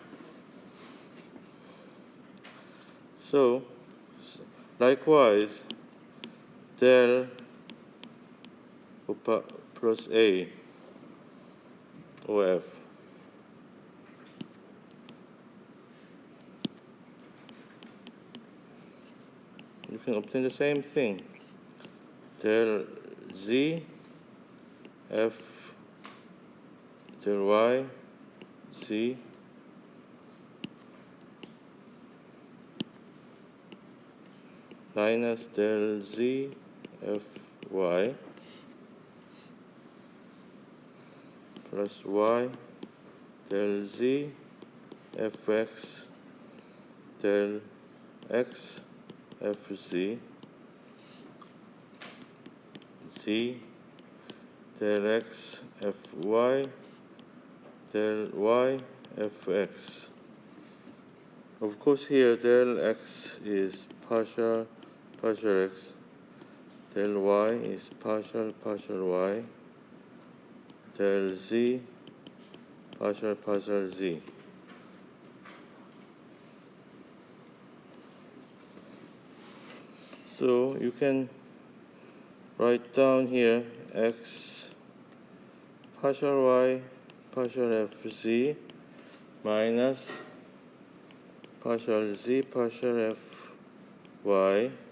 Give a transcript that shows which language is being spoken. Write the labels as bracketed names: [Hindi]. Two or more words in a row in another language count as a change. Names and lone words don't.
[English] So, likewise, del plus a or f. You can obtain the same thing. Del z, f, del y, z, minus del z, f, y, plus y, del z, fx, del x, fz, z, del x, fy, del y, fx. Of course, here del x is partial x, del y is partial y, del z partial z. So you can write down here x partial y partial fz minus partial z partial fy,